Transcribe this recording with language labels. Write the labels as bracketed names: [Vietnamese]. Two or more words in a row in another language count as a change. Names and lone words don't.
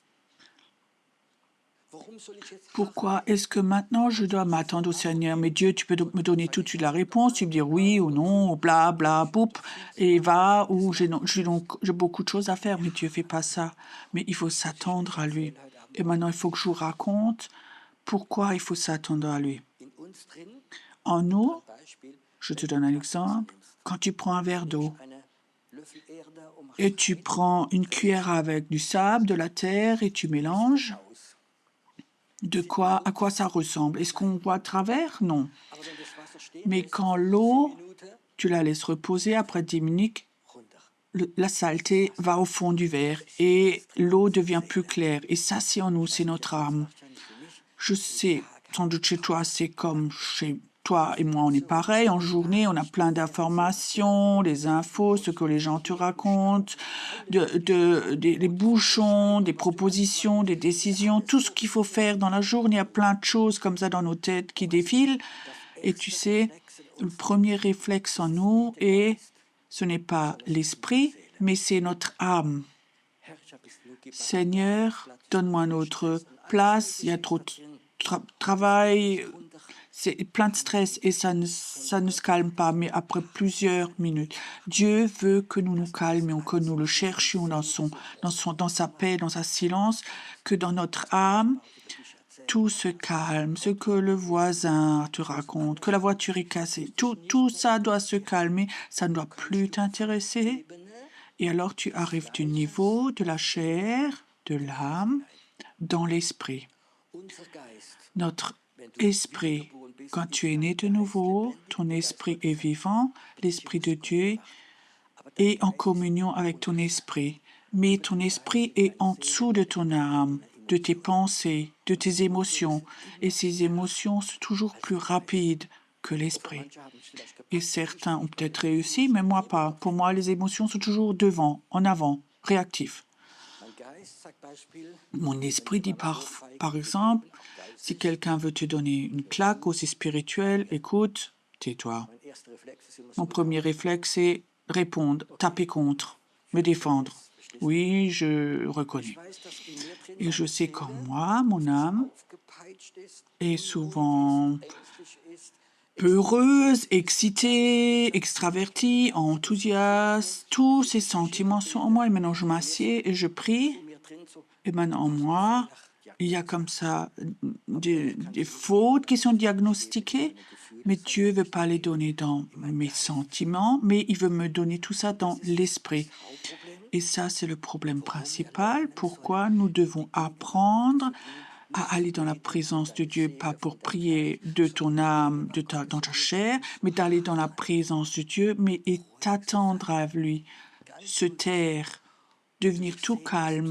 [French] Pourquoi est-ce que maintenant je dois m'attendre au Seigneur? Mais Dieu, tu peux me donner tout de suite la réponse, tu me dire oui ou non, ou bla bla, poup, et va, ou j'ai beaucoup de choses à faire, mais Dieu ne fait pas ça. Mais il faut s'attendre à lui. Et maintenant, il faut que je vous raconte Pourquoi il faut s'attendre à lui? [German] In uns drin, [French] En nous, [German] ein Beispiel, [French] je te donne un exemple, quand tu prends un verre d'eau [German] einen Löffel Erde [French] et tu prends une cuillère avec du sable, de la terre et tu mélanges, [German] aus. [French] à quoi ça ressemble? Est-ce qu'on voit à travers? Non. [German] Aber wenn das Wasser stehen [French] Mais [German] lässt, [French] quand [German] 10 [French] l'eau, [German] Minuten [French] tu la laisses reposer, après 10 minutes, [German] runter. [French] la saleté va au fond du verre et l'eau devient plus claire. Et ça, c'est en nous, c'est notre âme. [German] Wahrscheinlich für mich [French] Je sais, sans doute chez toi, c'est comme chez toi et moi, on est pareil. En journée, on a plein d'informations, des infos, ce que les gens te racontent, des bouchons, des propositions, des décisions, tout ce qu'il faut faire dans la journée. Il y a plein de choses comme ça dans nos têtes qui défilent. Et tu sais, le premier réflexe en nous ce n'est pas l'esprit, mais c'est notre âme. [German] Herr, ich habe es genug gebracht. [French] Seigneur, donne-moi une autre place, il y a trop de travail, c'est plein de stress et ça ne se calme pas. Mais après plusieurs minutes, Dieu veut que nous nous calmions, que nous le cherchions dans sa paix, dans sa silence, que dans notre âme, tout se calme, ce que le voisin te raconte, que la voiture est cassée, tout ça doit se calmer, ça ne doit plus t'intéresser. Et alors tu arrives du niveau de la chair, de l'âme, dans l'esprit. [German] Unser Geist, [French] Notre [German] wenn du [French] esprit, [German] wiedergeboren bist, [French] quand [German] ist [French] tu es né [German] dein [French] de [German] Geist [French] nouveau, [German] lebendig, [French] ton [German] der [French] esprit [German] Geist [French] est [German] Gottes. [French] vivant, l'esprit de Dieu est en communion avec ton esprit. Mais ton esprit est en dessous de ton âme, de tes pensées, de tes émotions. Et ces émotions sont toujours plus rapides que l'esprit. [German] Manche haben es vielleicht [French] Et [German] gepackt, [French] certains ont peut-être réussi, mais moi pas. Pour moi, les émotions sont toujours devant, en avant, réactifs. [German] mein Geist sagt Beispiel, [French] Mon [German] wenn [French] esprit dit [German] jemand Ohrfeigen [French] par [German] dir [French] exemple, [German] geben, auch geistig, [French] si quelqu'un veut te donner une claque aussi spirituelle, écoute, tais-toi. [German] mein erster Reflex ist immer [French] Mon [German] so, [French] premier réflexe, c'est répondre, taper contre, me défendre. Oui, je reconnais. [German] ich weiß, dass in mir drin [French] Et je [German] meine [French] sais qu'en [German] Seele [French] moi, mon âme [German] aufgepeitscht ist, [French] est [German] unruhig [French] souvent [German] ist, ängstlich ist, [French] peureuse, excitée, extravertie, enthousiaste. Tous ces sentiments sont en moi. Et maintenant, je m'assieds et je prie. [German] in mir drin so, [French] Et maintenant, en moi, il y a comme ça des fautes qui sont diagnostiquées. Mais Dieu ne veut pas les donner dans mes sentiments, mais il veut me donner tout ça dans l'esprit. [German] Hauptproblem, [French] Et ça, c'est le problème principal. Pourquoi nous devons apprendre à aller dans la présence de Dieu, pas pour prier de ton âme, dans ta chair, mais d'aller dans la présence de Dieu, mais et t'attendre à lui, se taire, devenir tout calme.